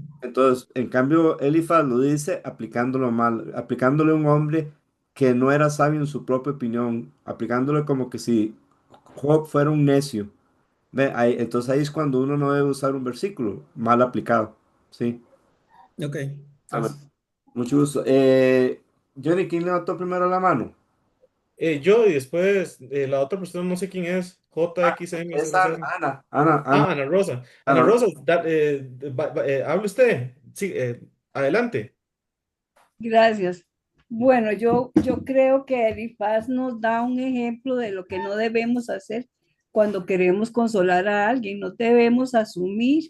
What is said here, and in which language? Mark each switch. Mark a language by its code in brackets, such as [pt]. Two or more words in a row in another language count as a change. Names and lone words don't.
[es] Entonces, en cambio, Elifaz lo dice aplicándolo mal, aplicándole a un hombre que no era sabio en su propia opinión, aplicándole como que si Job fuera un necio, ¿ve? Entonces ahí es cuando uno no debe usar un versículo mal aplicado, ¿sí? Ok, Amén. gracias. Mucho gusto. Johnny, ¿quién levantó primero la mano? Yo y después la otra persona, no sé quién es, Es Ana, JXM00. Ana, Ana, Ana, Ah, Ana Rosa. Ana Ana. Rosa, hable usted. Sí, adelante. Gracias. Bueno, yo creo que Elifaz nos da un ejemplo de lo que no debemos hacer cuando queremos consolar a alguien. No debemos asumir